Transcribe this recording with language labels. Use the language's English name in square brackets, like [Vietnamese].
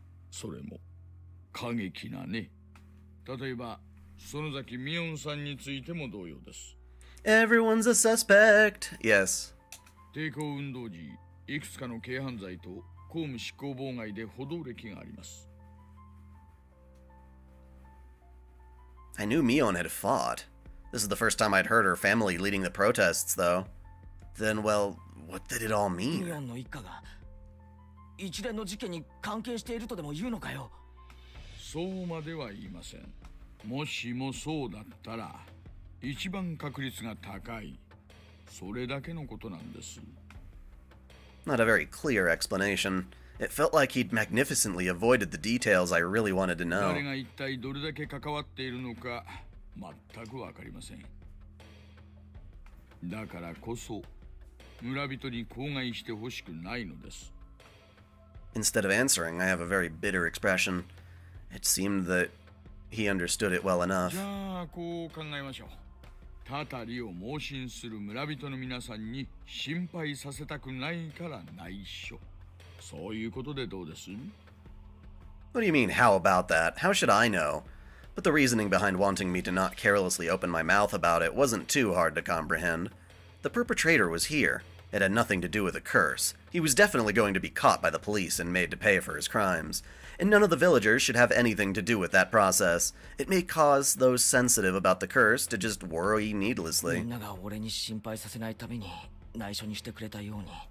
[Japanese] それも過激なね。例えば園崎ミオンさんについても同様です。 [English] Everyone's a suspect. Yes. [Japanese] 抵抗運動時、いくつかの軽犯罪と公務執行妨害で補導歴があります。 [English] I knew Mion had fought. This is the first time I'd heard her family leading the protests, though. Then, well, what did it all mean? [Japanese] ミオンの一家が一連の事件に関係しているとでも言うのかよ。そうまでは言いません。もしもそうだったら、一番確率が高い。それだけのことなんです。 [English] Not a very clear explanation. It felt like he'd magnificently avoided the details I really wanted to know. [Japanese] 誰が一体どれだけ関わっているのか、全くわかりません。だからこそ、村人に口外してほしくないのです。 [English] Instead of answering, I have a very bitter expression. It seemed that he understood it well enough. [Japanese] じゃあ、こう考えましょう。たたりを盲信する村人の皆さんに心配させたくないから内緒。そういうことでどうです？ [English] What do you mean, how about that? How should I know? But the reasoning behind wanting me to not carelessly open my mouth about it wasn't too hard to comprehend. The perpetrator was here. It had nothing to do with a curse. He was definitely going to be caught by the police and made to pay for his crimes. And none of the villagers should have anything to do with that process. It may cause those sensitive about the curse to just worry needlessly. [Japanese] みんなが俺に心配させないために内緒にしてくれたように。